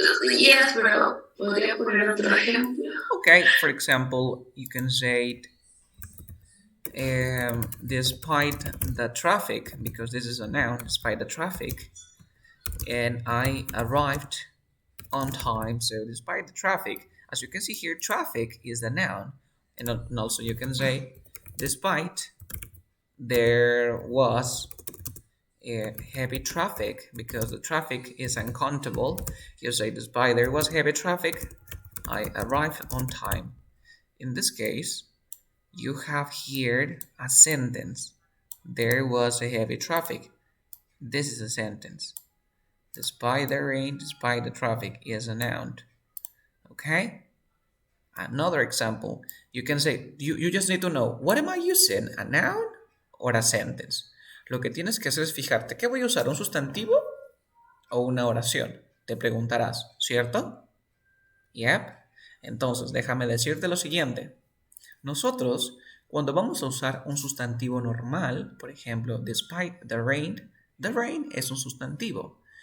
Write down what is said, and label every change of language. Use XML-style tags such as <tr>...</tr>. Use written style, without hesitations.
<es>Yes, pero podría poner otro ejemplo.</es> <en>Okay, for example, you can say, despite the traffic, because this is a noun, despite the traffic, and I arrived on time. So, despite the traffic, as you can see here, traffic is the noun. And also you can say, despite there was heavy traffic, because the traffic is uncountable. You say, despite there was heavy traffic, I arrived on time. In this case, you have here a sentence. There was a heavy traffic. This is a sentence. Despite the rain, despite the traffic is a noun. Okay? Another example, you can say, you just need to know, what am I using? A noun or a sentence?</en> <es>Lo que tienes que hacer es fijarte, ¿qué voy a usar? ¿Un sustantivo o una oración? Te preguntarás, ¿cierto? Yep. Entonces, déjame decirte lo siguiente. Nosotros, cuando vamos a usar un sustantivo normal, por ejemplo,</es> <en>despite the rain</en> <es>es un sustantivo.</es>